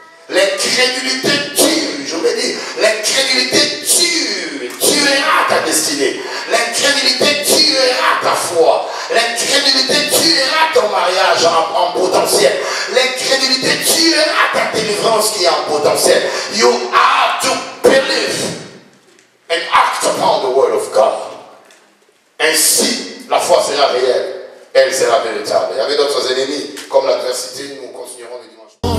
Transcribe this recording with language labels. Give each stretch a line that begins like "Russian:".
French: L'incrédulité tue, je veux dire, l'incrédulité tuera ta destinée. L'incrédulité tuera ta foi. L'incrédulité tuera ton mariage en potentiel. L'incrédulité tuera ta délivrance qui est en potentiel.
English: You have to believe and act upon the word of God.
French: Ainsi, la foi sera réelle. Elle sera véritable. Il y avait d'autres ennemis, comme l'adversité, nous continuerons le dimanche.